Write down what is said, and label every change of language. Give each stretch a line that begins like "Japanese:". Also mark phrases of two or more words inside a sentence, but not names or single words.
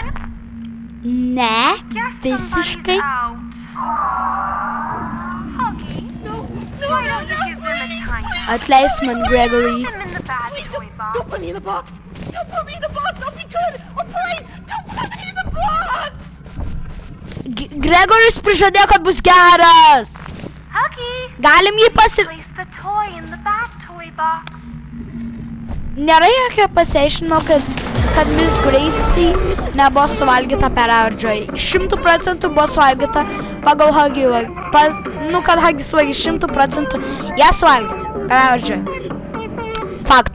Lithuanian: Ne,
English: Guess
Lithuanian: visiškai.
English: somebody's out. Huggy, No, why don't you give them a please. timeout?
Lithuanian: Atleisk man, Gregory.
English: Put them in the bad toy box. Don't put me in the box. Don't put me in the box. I'll be good. Or please, don't put me in the box.
Lithuanian: Gregoris prižadėjo, kad bus geras.
English: Huggy,
Lithuanian: Galim jį
English: place the toy in the bad toy box.
Lithuanian: Nėra jokio paseišinimo, kad Miss Gracie nebuvo suvalgyta per Audrey. 100% buvo suvalgyta pagal Huggy. Kad Huggy suvalgė 100%, ją suvalgė per Audrey. Fakt.